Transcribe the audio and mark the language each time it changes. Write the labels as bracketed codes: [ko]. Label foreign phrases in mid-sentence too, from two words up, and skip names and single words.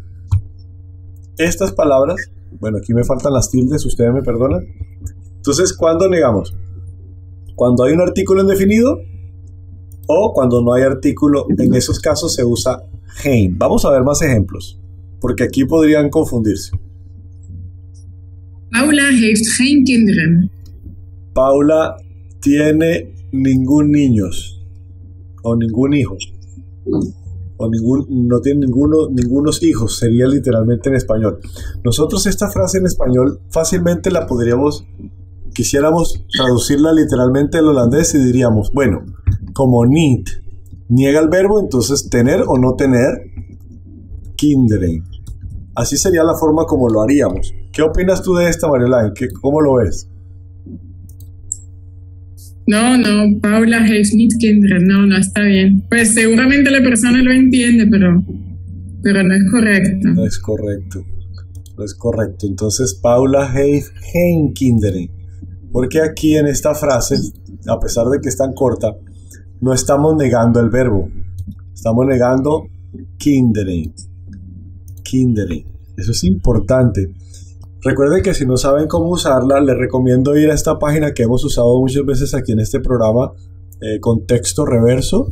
[es] Estas palabras, bueno, aquí me faltan las tildes, ustedes me perdonan. Entonces, ¿cuándo negamos? Cuando hay un artículo indefinido o cuando no hay artículo. En esos casos se usa hein. Vamos a ver más ejemplos, porque aquí podrían confundirse. [nl] Paula heeft geen kinderen. [es] Paula tiene ningún niños o ningún hijo, o no tiene ningunos hijos, sería literalmente en español. Nosotros esta frase en español fácilmente la podríamos, quisiéramos traducirla literalmente al holandés y diríamos, bueno, como need niega el verbo, entonces tener o no tener kinderen. Así sería la forma como lo haríamos. ¿Qué opinas tú de esta, Marielaine? ¿Cómo lo ves? [nl] No, Paula heeft niet kinderen. [es] No, está bien. Pues seguramente la persona lo entiende, pero no es correcto. No es correcto. Entonces, [nl] Paula heeft geen kinderen. [es] Porque aquí en esta frase, a pesar de que es tan corta, no estamos negando el verbo. Estamos negando kinderen. Eso es importante. Recuerden que si no saben cómo usarla, les recomiendo ir a esta página que hemos usado muchas veces aquí en este programa, con texto reverso.